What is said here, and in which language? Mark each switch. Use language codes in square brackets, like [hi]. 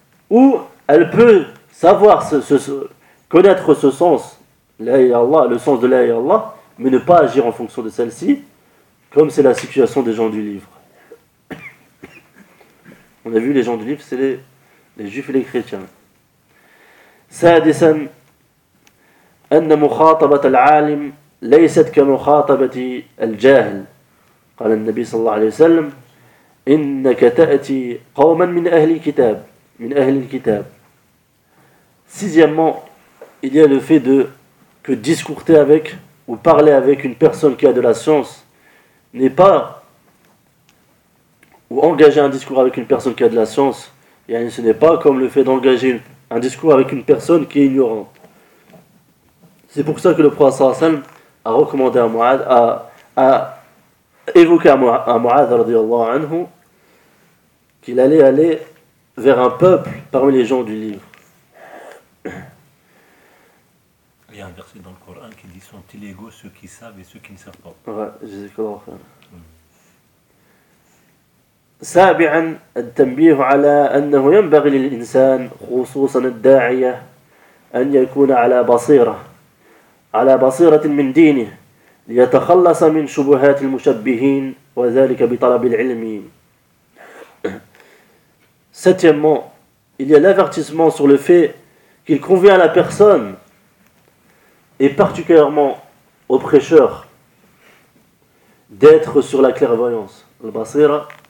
[fr] Ou elle peut savoir connaître ce sens, la ilaha illallah, le sens de la ilaha illallah, mais ne pas agir en fonction de celle-ci, comme c'est la situation des gens du livre. On a vu les gens du livre, c'est les juifs et les chrétiens. [ar] سادسا أن مخاطبة العالم ليست كمخاطبة الجاهل قال النبي صلى الله عليه وسلم إنك تأتي قوما من أهل الكتاب من أهل الكتاب. [fr] Sixièmement, il y a le fait de que discuter avec ou parler avec une personne qui a de la science n'est pas, ou engager un discours avec une personne qui a de la science, yani ce n'est pas comme le fait d'engager un discours avec une personne qui est ignorante. C'est pour ça que le prophète sallallahu alayhi wa sallam a recommandé à Mu'ad, a évoqué à Mu'ad radiallahu anhu, qu'il allait aller vers un peuple parmi les gens du livre. Il y a un verset dans le Coran qui dit « Sont-ils égaux ceux qui savent et ceux qui ne savent pas ?» Ouais, je sais que l'on [ar] سابعا التنبيه على أنه ينبغي للإنسان خصوصا الداعية أن يكون على بصيرة من دينه ليتخلص من شبهات المشبهين وذلك بطلب العلم. [fr] Septièmement, il y a l'avertissement sur le fait qu'il convient à la personne et particulièrement au prêcheur d'être sur la clairvoyance, la basira.